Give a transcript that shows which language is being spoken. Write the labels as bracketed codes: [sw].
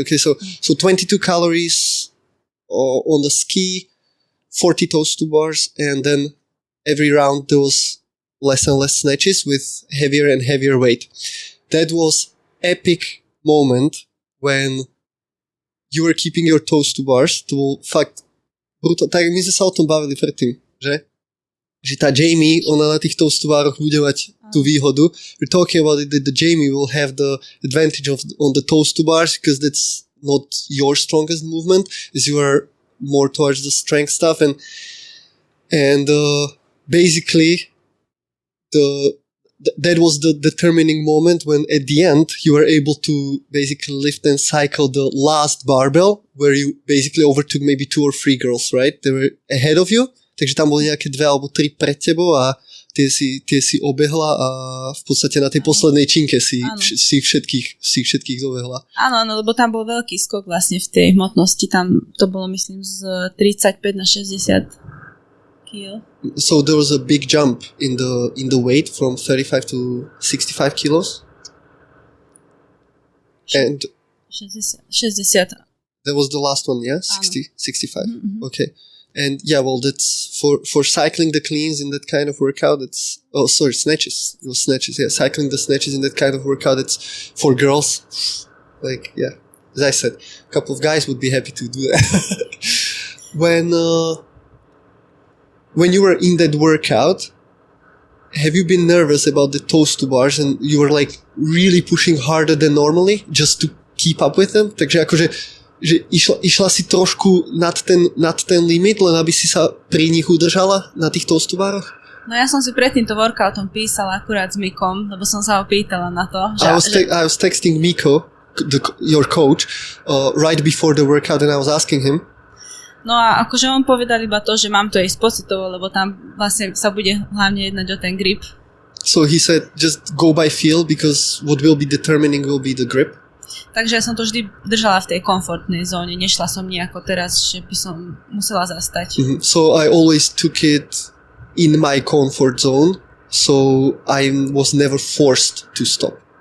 [en] Okay, so 22 calories on the ski, 40 toast to bars, and then every round there was less and less snatches with heavier and heavier weight. That was epic moment when you were keeping your toast to bars. [sk] To bol fakt brutálne. Tak my sme sa o tom bavili predtým, že? Že tá Jamie, ona na tých toast to baroch bude mať tú výhodu. [en] We're talking about it that the Jamie will have the advantage on the toast to bars because that's not your strongest movement, as you are more towards the strength stuff, and basically that was the determining moment when at the end you were able to basically lift and cycle the last barbell where you basically overtook maybe 2 or 3 girls, right? They were ahead of you, [sk] takže tam boli nejaké 2 alebo 3 pred tebou a tie si obehla a v podstate na tej poslednej činke si všetkých dobehla. Áno, lebo tam bol veľký skok vlastne v tej hmotnosti, tam to bolo myslím z 35 na 60 kg. [en] So there was a big jump in the weight from 35 to 65 kilos. And 60. That was the last one, yeah? 65. Mm-hmm. Okay. And yeah, well, that's for cycling the cleans in that kind of workout. Snatches. It was snatches. Yeah, cycling the snatches in that kind of workout. It's for girls. Like, yeah, as I said, a couple of guys would be happy to do that. When you were in that workout, have you been nervous about the toast to bars and you were like really pushing harder than normally just to keep up with them? [sk] Takže akože že išla si trošku nad ten limit, len aby si sa pri nich udržala na tých toast to baroch? No ja som si pred týmto workoutom písala akurát s Mikom, lebo som sa ho pýtala na to. [en] I was texting Miko, your coach, right before the workout and I was asking him. [sk] No a akože on povedal iba to, že mám to ísť pocitovo, lebo tam vlastne sa bude hlavne jednať o ten grip. [en] So he said just go by feel because what will be determining will be the grip. [sk] Takže ja som to vždy držala v tej komfortnej zóne, nešla som nejako teraz, že by som musela zastať. [en] Mm-hmm. So I always took it in my comfort zone, so I was never forced to stop.